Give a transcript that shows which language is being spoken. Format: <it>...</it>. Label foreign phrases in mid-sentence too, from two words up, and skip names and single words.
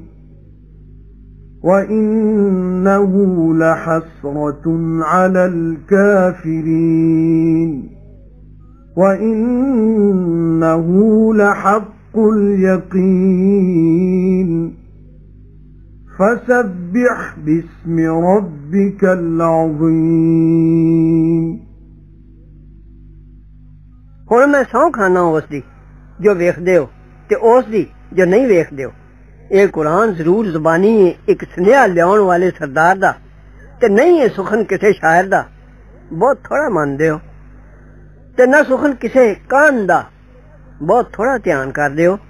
<ar>وَإِنَّهُ لَحَسْرَةٌ عَلَى الْكَافِرِينَ وَإِنَّهُ لَحَقُّ الْيَقِينِ فَسَبِّحْ بِاسْمِ رَبِّكَ الْعَظِيمِ</ar> <pa>ਹੁਣ ਮੈਂ ਸਹੁੰ ਖਾਨਾ ਉਸ ਦੀ ਜੋ ਵੇਖਦੇ ਹੋ ਤੇ ਉਸ ਦੀ ਜੋ ਨਹੀਂ ਵੇਖਦੇ ਹੋ। ਇਹ ਕੁਰਾਨ ਜ਼ਰੂਰ ਜ਼ੁਬਾਨੀ ਇੱਕ ਸੁਨੇਹਾ ਲਿਆਉਣ ਵਾਲੇ ਸਰਦਾਰ ਦਾ ਤੇ ਨਹੀਂ ਇਹ ਸੁਖਨ ਕਿਸੇ ਸ਼ਾਇਰ ਦਾ। ਬਹੁਤ ਥੋੜਾ ਮੰਨਦੇ ਹੋ ਤੇ ਨਾ ਸੁਖਨ ਕਿਸੇ ਕਾਹਨ ਦਾ, ਬਹੁਤ ਥੋੜਾ ਧਿਆਨ ਕਰਦੇ ਹੋ।</pa>